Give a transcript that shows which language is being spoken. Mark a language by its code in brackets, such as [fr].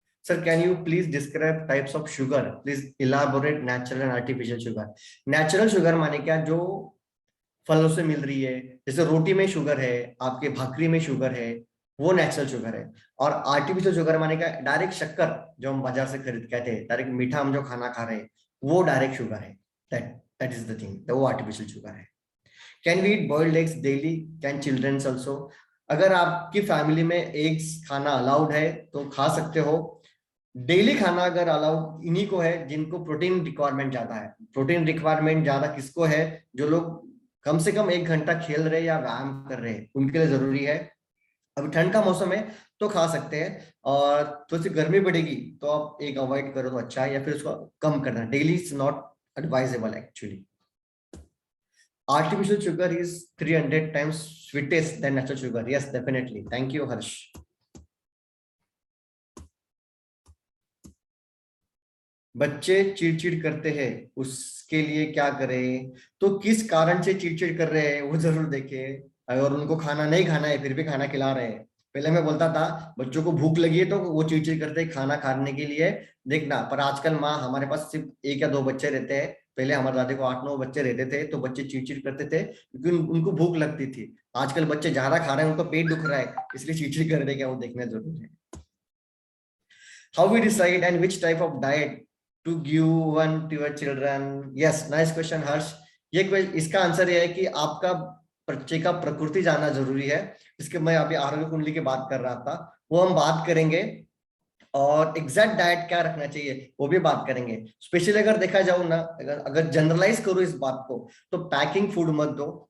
[en] Sir, can you please describe types of sugar? Please elaborate natural and artificial sugar. [hi] Natural sugar माने क्या? जो फलों से मिल रही है, जैसे रोटी में शुगर है, आपके भाकरी में शुगर है, वो नेचुरल शुगर है। और आर्टिफिशियल शुगर माने का डायरेक्ट शक्कर जो हम बाजार से खरीद कहते हैं, डायरेक्ट मीठा हम जो खाना खा रहे हैं वो डायरेक्ट शुगर है। [en] that that is the thing, [hi] वो आर्टिफिशियल शुगर है। [en] Can we eat boiled eggs daily, can childrens also? [hi] अगर आपकी फैमिली में एग्स खाना अलाउड है तो खा सकते हो। डेली खाना अगर अलाउड इन्हीं को है जिनको प्रोटीन रिक्वायरमेंट ज्यादा है। प्रोटीन रिक्वायरमेंट ज्यादा किसको है? जो लोग कम से कम 1 घंटा खेल रहे या व्यायाम कर रहे हैं उनके लिए जरूरी है। अभी ठंड का मौसम है तो खा सकते हैं, और थोड़ी सी गर्मी बढ़ेगी तो आप एक अवॉइड करो तो अच्छा है, या फिर उसको कम करना। [en] Daily is not advisable actually. Artificial sugar is 300 times sweetest than natural sugar. Yes, definitely. Thank you, Harsh. [hi] बच्चे चिड़चिड़ करते हैं, उसके लिए क्या करें? तो किस कारण से चिड़चिड़ कर रहे हैं वो जरूर देखें। अगर उनको खाना नहीं खाना है फिर भी खाना खिला रहे हैं। पहले मैं बोलता था बच्चों को भूख लगी है तो वो चिड़चिड़ करते हैं खाना खाने के लिए, देखना। पर आजकल माँ, हमारे पास सिर्फ 1 या 2 बच्चे रहते हैं, पहले हमारे दादी को 8-9 बच्चे रहते थे तो बच्चे चिड़चिड़ करते थे क्योंकि उनको भूख लगती थी। आजकल बच्चे ज्यादा खा रहे हैं, उनको पेट दुख रहा है, इसलिए चिड़चिड़ कर रहे हैं क्या, वो देखना जरूरी है। [en] How we decide and which type of diet to give one to your children? Yes, nice question, Harsh. [hi] इसका आंसर ये है कि आपका बच्चे का प्रकृति जानना जरूरी है। इसके मैं अभी आरोग्य कुंडली की बात कर रहा था, वो हम बात करेंगे। और एग्जैक्ट डाइट क्या रखना चाहिए वो भी बात करेंगे। स्पेशली अगर देखा जाओ ना, अगर जनरलाइज करो इस बात को, तो पैकिंग फूड मत दो।